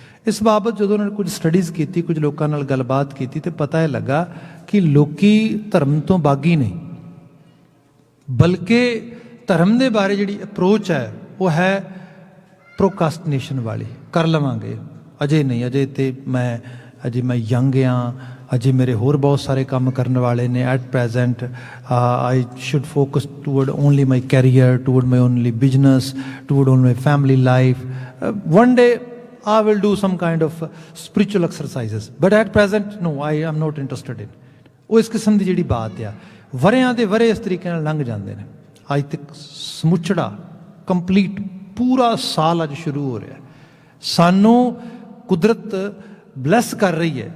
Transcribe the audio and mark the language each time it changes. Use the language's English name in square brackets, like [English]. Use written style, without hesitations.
[Punjabi] ਇਸ ਬਾਬਤ ਜਦੋਂ ਉਹਨਾਂ ਨੇ ਕੁਝ ਸਟੱਡੀਜ਼ ਕੀਤੀ, ਕੁਝ ਲੋਕਾਂ ਨਾਲ ਗੱਲਬਾਤ ਕੀਤੀ, ਤੇ ਪਤਾ ਇਹ ਲੱਗਾ ਕਿ ਲੋਕੀ ਧਰਮ ਤੋਂ ਬਾਗੀ ਨਹੀਂ, ਬਲਕਿ ਧਰਮ ਦੇ ਬਾਰੇ ਜਿਹੜੀ ਅਪਰੋਚ ਹੈ ਉਹ ਹੈ ਪ੍ਰੋਕਾਸਟੀਨੇਸ਼ਨ ਵਾਲੀ। ਕਰ ਲਵਾਂਗੇ, ਅਜੇ ਨਹੀਂ, ਅਜੇ ਮੈਂ ਯੰਗ ਹਾਂ, ਅਜੇ ਮੇਰੇ ਹੋਰ ਬਹੁਤ ਸਾਰੇ ਕੰਮ ਕਰਨ ਵਾਲੇ ਨੇ। [English] At present I should focus toward only my career, toward my only business, toward only my family life. One day I will do some kind of spiritual exercises, but at present no, I am not interested in। [Punjabi] ਉਹ ਇਸ ਕਿਸਮ ਦੀ ਜਿਹੜੀ ਬਾਤ ਆ, ਵਰਿਆਂ ਦੇ ਵਰੇ ਇਸ ਤਰੀਕੇ ਨਾਲ ਲੰਘ ਜਾਂਦੇ ਨੇ। ਅੱਜ ਤੱਕ ਸਮੁੱਚੜਾ ਕੰਪਲੀਟ ਪੂਰਾ ਸਾਲ ਅੱਜ ਸ਼ੁਰੂ ਹੋ ਰਿਹਾ। ਸਾਨੂੰ ਕੁਦਰਤ ਬਲੈਸ ਕਰ ਰਹੀ ਹੈ।